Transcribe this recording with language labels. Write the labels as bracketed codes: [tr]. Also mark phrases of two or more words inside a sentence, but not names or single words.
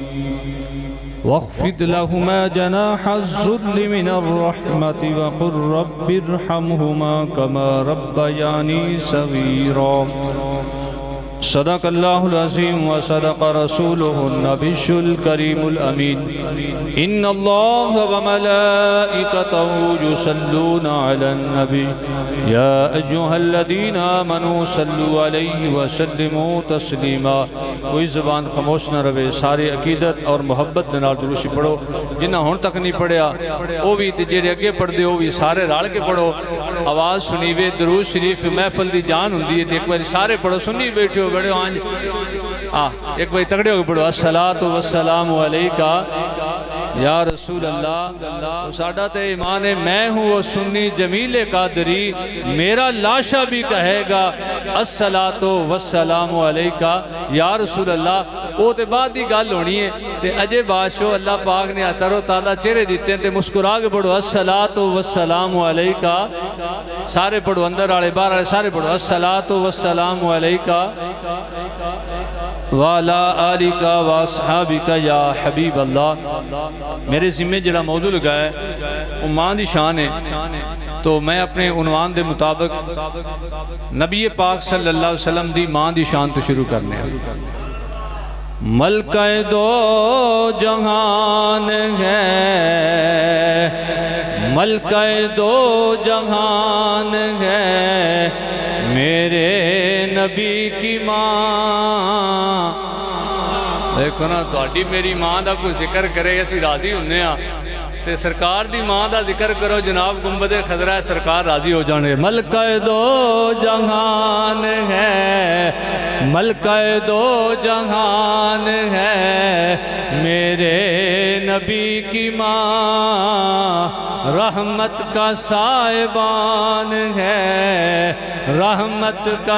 [ar] واخفض لهما جناح الذل من الرحمة وقل رب ارحمهما كما ربياني صغيرا صدق الله العظيم وصدق رسوله النبي الكريم الأمين إن الله وملائكته يصلون على النبي يا أيها الذين آمنوا صلوا عليه وسلموا تسليما [pa] کوئی زبان خاموش نہ رہے سارے عقیدت اور محبت نال درود پڑھو جنہ ہن تک نہیں پڑھیا وہ بھی تے جڑے اگے پڑھ دے وہ بھی سارے رل کے پڑھو آواز سنیوے درود شریف محفل دی جان ہوندی ہے تے ایک بار سارے پڑھو سنی بیٹھو بڑے آنج ایک بار تگڑے ہو کے پڑھو [ar] الصلاۃ والسلام علیکہ یا رسول اللہ [pa] ساڈا تے ایمان ہے [ur] میں ہوں وہ سنی جمیل قادری میرا لاشا بھی کہے گا [ar] الصلاۃ والسلام علیکہ یا رسول اللہ [pa] وہ تے بعد دی گل ہونی ہے تے اجے بادشاہ اللہ پاک نے تر و تازہ چہرے دیتے ہیں تے مسکرا کے پڑھو [ar] الصلاۃ والسلام علیکہ [pa] سارے پڑھو اندر والے باہر والے سارے پڑھو [ar] الصلاۃ والسلام علیکہ وَعَلَىٰ آلِكَ وَأَصْحَابِكَ یا حبیب اللہ [pa] میرے ذمہ جڑا موضوع لگا ہے وہ ماں دی شان ہے تو میں اپنے عنوان دے مطابق نبی پاک [ar] صلی اللہ علیہ وسلم [pa] دی ماں دی شان تو شروع کرنے ہیں ملکہ دو جہان ہے [ur] ملکہ دو جہان ہے میرے نبی کی ماں [pa] دیکھو نا تہاڈی میری ماں دا کوئی ذکر کرے اسی راضی ہونے ہاں تے سرکار دی ماں دا ذکر کرو جناب گنبد خضرا سرکار راضی ہو جانے [ur] ملکہ دو جہان ہے ملکہ دو جہان ہے میرے نبی کی ماں رحمت کا سائبان ہے رحمت کا